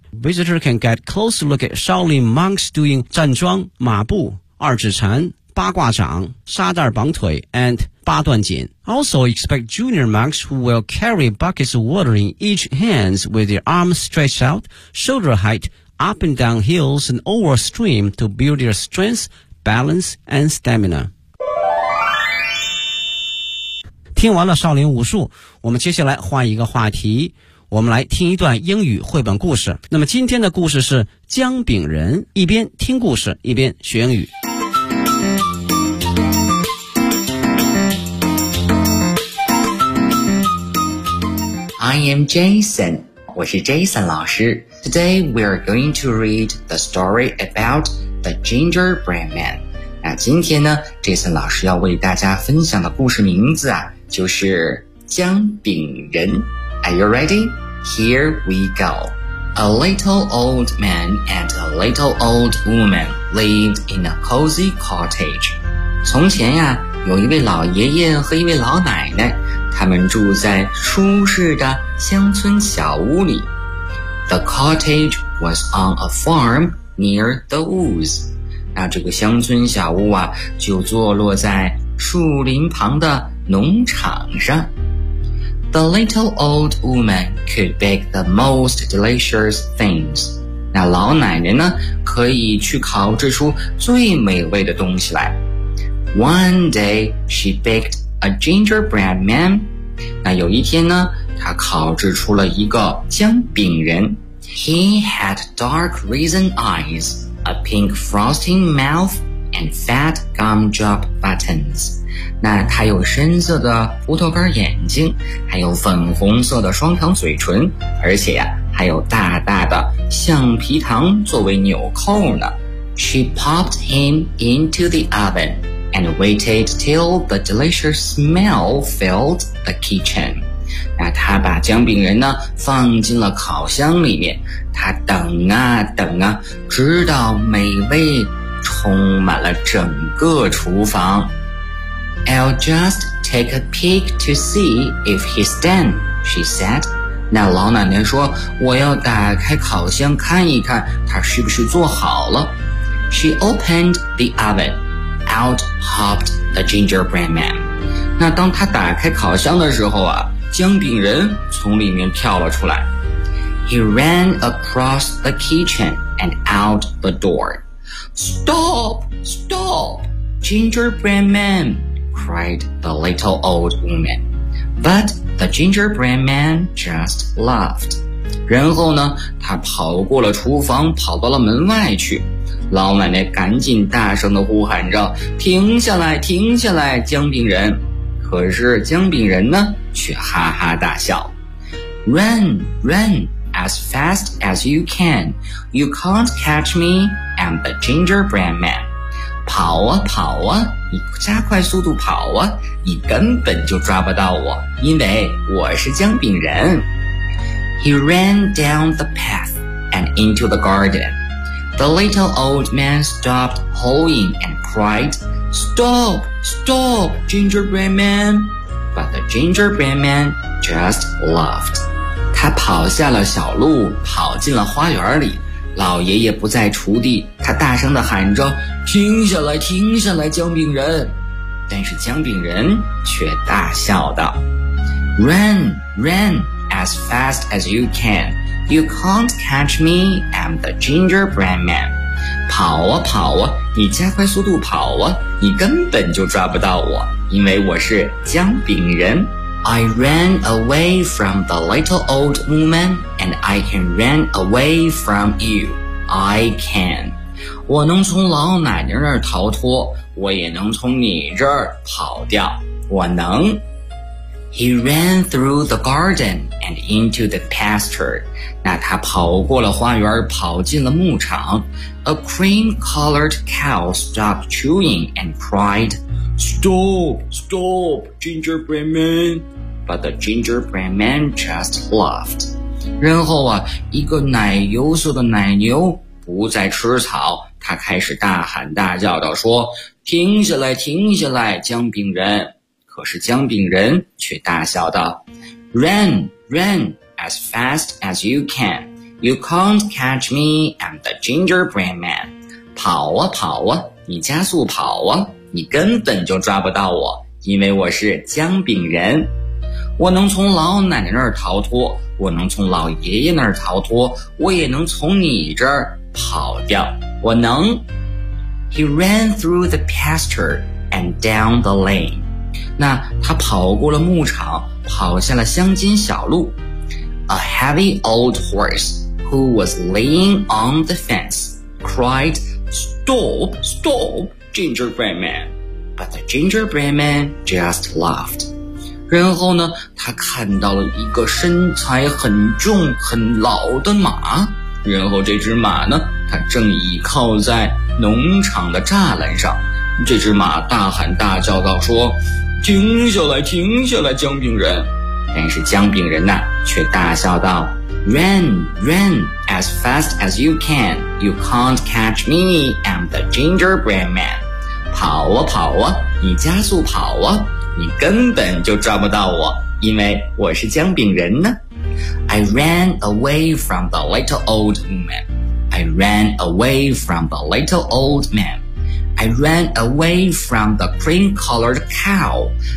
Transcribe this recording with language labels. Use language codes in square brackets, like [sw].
[en] Visitors can get a close look at Shaolin monks doing [zh] 站桩、马步、二指禅、八卦掌、沙袋绑腿 [en] and 八段锦。 Also expect junior monks who will carry buckets of water in each hand with their arms stretched out, shoulder height, up and down hills and over stream to build their strength, balance and stamina. [zh] 听完了少林武术，我们接下来换一个话题，我们来听一段英语绘本故事。那么今天的故事是姜饼人，一边听故事一边学英语。 [en] I am Jason. [zh] 我是 Jason 老师。 [en] Today we are going to read the story about the gingerbread man. [zh] 那今天呢 ,Jason 老师要为大家分享的故事名字，就是姜饼人。 [en] Are you ready? Here we go. A little old man and a little old woman lived in a cozy cottage. [zh] 从前呀，有一位老爷爷和一位老奶奶，他们住在舒适的乡村小屋里。 [en] The cottage was on a farm near the woods. [zh] 那这个乡村小屋啊，就坐落在树林旁的农场上。 [en] The little old woman could bake the most delicious things. [zh] 那老奶奶呢，可以去烤制出最美味的东西来。 [en] One day, she baked a gingerbread man. [zh] 那有一天呢，她烤制出了一个姜饼人。 [en] He had dark raisin eyes, a pink frosting mouth, and fat gumdrop buttons. [zh] 那他有深色的葡萄干眼睛，还有粉红色的双糖嘴唇，而且呀，还有大大的橡皮糖作为纽扣呢。 [en] She popped him into the oven and waited till the delicious smell filled the kitchen. [zh] 那他把姜饼人呢放进了烤箱里面，他等啊等啊，直到美味充满了整个厨房。 [en] I'll just take a peek to see if he's done, she said. [zh] 那老奶奶说，我要打开烤箱看一看他是不是做好了。 [en] She opened the oven. Out hopped the gingerbread man. [zh] 那当他打开烤箱的时候啊，姜饼人从里面跳了出来。 [en] He ran across the kitchen and out the door. Stop! Stop! Gingerbread man! Cried the little old woman. But the gingerbread man just laughed. [zh] 然后呢，他跑过了厨房，跑到了门外去。老奶奶赶紧大声地呼喊着，停下来，停下来，姜饼人。可是姜饼人呢却哈哈大笑。 [en] Run, run, as fast as you can. You can't catch me, I'm the gingerbread man. [zh] 跑啊跑啊，你加快速度跑啊，你根本就抓不到我，因为我是姜饼人。 [en] He ran down the path and into the garden. The little old man stopped hoeing and cried,Stop! Stop! Gingerbread man! But the gingerbread man just laughed. [zh] 他跑下了小路，跑进了花园里。老爷爷不在锄地，他大声地喊着，停下来，停下来，姜饼人。但是姜饼人却大笑道， [en] Run! Run! As fast as you can. You can't catch me, I'm the gingerbread man. [zh] 跑啊跑啊，你加快速度跑啊，你根本就抓不到我，因为我是姜饼人。 [en] I ran away from the little old woman, and I can run away from you. I can. [zh] 我能从老奶奶那儿逃脱，我也能从你这儿跑掉，我能。 [en] He ran through the garden and into the pasture. [zh] 那他跑过了花园，跑进了牧场。 [en] A cream-colored cow stopped chewing and cried, Stop! Stop! Gingerbread man! But the gingerbread man just laughed. [zh] 然后啊，一个奶油色的奶牛不再吃草，他开始大喊大叫地说，停下来，停下来，姜饼人。可是姜饼人却大笑道， [en] Run, run, as fast as you can. You can't catch me, I'm the gingerbread man. [zh] 跑啊跑啊，你加速跑啊，你根本就抓不到我，因为我是姜饼人。我能从老奶奶那儿逃脱，我能从老爷爷那儿逃脱，我也能从你这儿跑掉，我能。 [en] He ran through the pasture and down the lane. [zh] 那他跑过了牧场，跑下了乡间小路。 [en] A heavy old horse who was laying on the fence cried, Stop, stop, gingerbread man. But the gingerbread man just laughed. [zh] 然后呢，他看到了一个身材很重很老的马，然后这只马呢，它正倚靠在农场的栅栏上。这只马大喊大叫道说，停下来，停下来，姜饼人。但是姜饼人呢，却大笑道， [en] Run, run, as fast as you can. You can't catch me, I'm the gingerbread man. [zh] 跑啊跑啊，你加速跑啊，你根本就抓不到我，因为我是姜饼人呢。 [en] I ran away from the little old man. I ran away from the little old man.I ran away from the cream-colored cow.